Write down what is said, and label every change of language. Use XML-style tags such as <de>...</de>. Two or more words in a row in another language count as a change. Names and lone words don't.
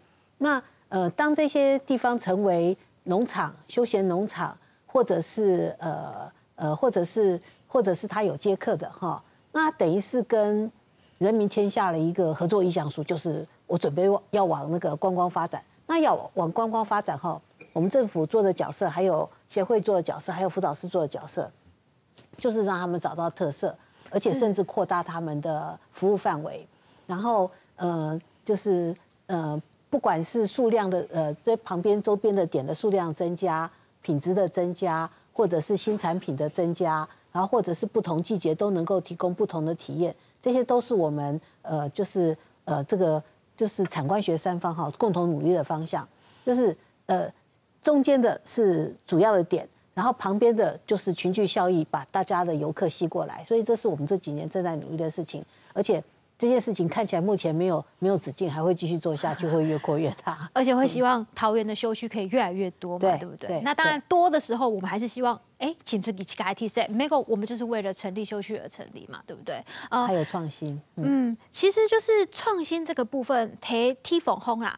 <zh>那當這些地方成為農場、休閒農場，或者是他有接客的哈，那等於是跟人民簽下了一個合作意向書，就是我準備要往那個觀光發展。那要往觀光發展哈，我們政府做的角色，還有協會做的角色，還有輔導師做的角色，就是讓他們找到特色。而且甚至擴大他們的服務範圍，然後就是不管是數量的在旁邊周邊的點的數量增加，品質的增加，或者是新產品的增加，然後或者是不同季節都能夠提供不同的體驗，這些都是我們就是這個就是產官學三方哈共同努力的方向，就是中間的是主要的點。然後旁邊的就是群聚效益，把大家的遊客吸過來，所以這是我們這幾年正在努力的事情。而且這件事情看起來目前沒有止境，還會繼續做下去，會越擴越大。而且會希望桃園的休區可以越來越多嘛，對不對？那當然多的時候，我們還是希望，請出其他特色。沒有，我們就是為了成立休區而成立嘛，對不對？還有創新。其實就是創新這個部分，睇地方風啦。</zh>